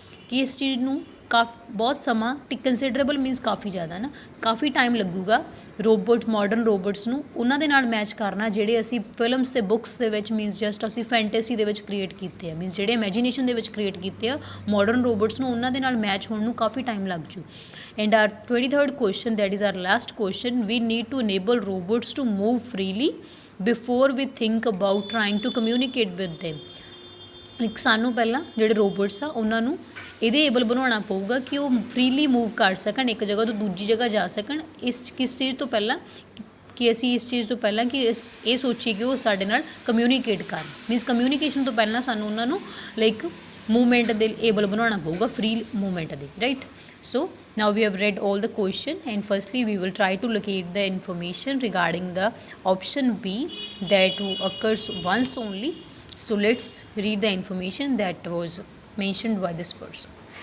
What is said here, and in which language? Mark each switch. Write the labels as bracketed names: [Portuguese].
[Punjabi] ਕਿ ਇਸ ਚੀਜ਼ ਨੂੰ ਬਹੁਤ ਸਮਾਂ ਕੰਸੀਡਰੇਬਲ ਮੀਨਸ ਕਾਫੀ ਜ਼ਿਆਦਾ ਨਾ, ਕਾਫੀ ਟਾਈਮ ਲੱਗੂਗਾ ਮਾਡਰਨ ਰੋਬੋਟਸ ਨੂੰ ਉਹਨਾਂ ਦੇ ਨਾਲ ਮੈਚ ਕਰਨਾ ਜਿਹੜੇ ਅਸੀਂ ਫਿਲਮਸ ਅਤੇ ਬੁੱਕਸ ਦੇ ਵਿੱਚ ਮੀਨਸ ਜਸਟ ਅਸੀਂ ਫੈਂਟੇਸੀ ਦੇ ਵਿੱਚ ਕ੍ਰੀਏਟ ਕੀਤੇ ਆ, ਮੀਨਸ ਜਿਹੜੇ ਇਮੈਜੀਨੇਸ਼ਨ ਦੇ ਵਿੱਚ ਕ੍ਰੀਏਟ ਕੀਤੇ ਆ ਮਾਡਰਨ ਰੋਬੋਟਸ ਨੂੰ ਉਹਨਾਂ ਦੇ ਨਾਲ ਮੈਚ ਹੋਣ ਨੂੰ ਕਾਫੀ ਟਾਈਮ ਲੱਗ ਜੂ. [English] And our 23rd question, that is our last question, we need to enable robots to move freely before we think about trying to communicate with them. [Punjabi] ਇੱਕ ਸਾਨੂੰ ਪਹਿਲਾਂ ਜਿਹੜੇ ਰੋਬੋਟਸ ਆ ਉਹਨਾਂ ਨੂੰ ਇਹਦੇ ਏਬਲ ਬਣਾਉਣਾ ਪਊਗਾ ਕਿ ਉਹ ਫਰੀਲੀ ਮੂਵ ਕਰ ਸਕਣ, ਇੱਕ ਜਗ੍ਹਾ ਤੋਂ ਦੂਜੀ ਜਗ੍ਹਾ ਜਾ ਸਕਣ। ਕਿਸ ਚੀਜ਼ ਤੋਂ ਪਹਿਲਾਂ ਕਿ ਅਸੀਂ ਇਸ ਚੀਜ਼ ਤੋਂ ਪਹਿਲਾਂ ਕਿ ਇਹ ਸੋਚੀਏ ਕਿ ਉਹ ਸਾਡੇ ਨਾਲ ਕਮਿਊਨੀਕੇਟ ਕਰਨ, ਮੀਨਸ ਕਮਿਊਨੀਕੇਸ਼ਨ ਤੋਂ ਪਹਿਲਾਂ ਸਾਨੂੰ ਉਹਨਾਂ ਨੂੰ ਲਾਈਕ ਮੂਵਮੈਂਟ ਦੇ ਏਬਲ ਬਣਾਉਣਾ ਪਊਗਾ, ਫਰੀ ਮੂਵਮੈਂਟ ਦੇ, right. [English] So now we have read all the question, and firstly we will try to locate the information regarding the option B that occurs once only. So let's read the information that was mentioned by this person.